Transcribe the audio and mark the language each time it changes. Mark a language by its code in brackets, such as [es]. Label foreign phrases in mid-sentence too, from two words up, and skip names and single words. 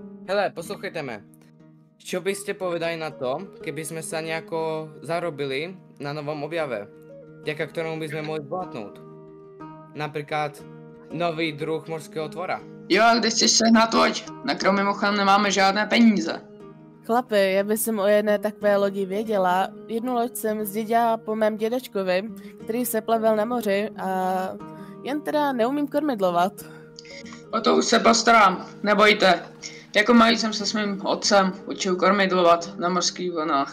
[cs] Hele, poslouchejte me. [sk] Čo by ste povedali na to, keby sme sa nejako zarobili na novom objave, vďaka ktorému by sme mohli zbohatnout? Napríklad nový druh [cs] mořského tvora. Jo, a kde chceš sehnat loď? Na kromě mimochodem nemáme žádné peníze. Chlapi, já bych o jedné takové lodi věděla. Jednu loď jsem zdědila po mém dědečkovi, který se plavil na moři a jen teda neumím kormidlovat. O to už se postarám, nebojte. Jako malý jsem se s mým otcem učil kormidlovat na mořských vlnách.